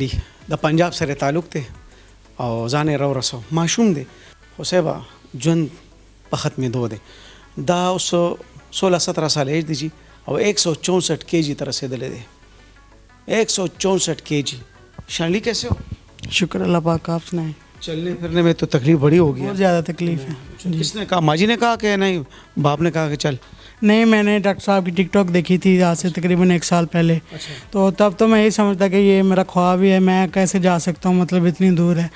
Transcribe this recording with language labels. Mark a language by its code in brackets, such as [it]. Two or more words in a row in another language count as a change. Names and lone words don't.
[ps] د پنجاب سره تعلق دی او ځان یې راورسو ماشوم دی خو صاحبه ژوند په ختمېدو دی. دا اوس 16-17 سال ایج دی جی او 164 کیجی ته رسېدلی دی. [ur] 164 کیجی. شانلي کیسے ہو؟ شکر اللہ پاک کا، آپ سنائیں. چلنے پھرنے میں تو تکلیف بڑی ہوگی. بہت زیادہ تکلیف ہے جی. کس نے کہا، ماں جی نے کہا کہ نہیں باپ نے کہا کہ چل? نہیں، میں نے ڈاکٹر صاحب کی ٹک ٹاک دیکھی تھی آج سے تقریباً 1 سال پہلے. تو تب تو میں یہی سمجھتا کہ یہ میرا خواب ہی ہے، میں کیسے جا سکتا ہوں، مطلب اتنی دور ہے.